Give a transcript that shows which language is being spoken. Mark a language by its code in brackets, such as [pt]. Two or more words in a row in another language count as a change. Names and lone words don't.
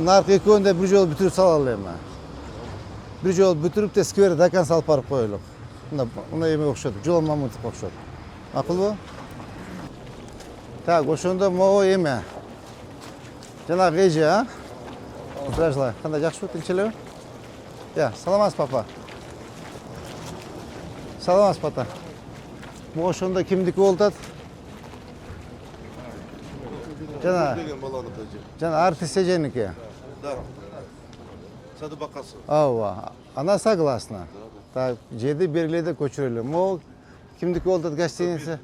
[ky] Наркы экөөнү да бир жолу бүтүрүп салалы эми. Бир жолу бүтүрүп да скверди [ru] до конца [ky] алып барып коелук. Мына эме окшот, Жолон Мамытовго окшот. Макулбу? Так, ошондо могу эме. Жанагы эже, а? Здравствуй. Кандай жакшыбы, тинч элеби? Саламатсыз, папа. Саламатсыз, папа. Могу ошондо кимдики болуп атат? Жана артист эженики. Да. Сады бакасы. [ru] Ооба. Она согласна. [ky] Так, жерди бергиле көчүрөлү. Могу кимдики болуп атат гостиница?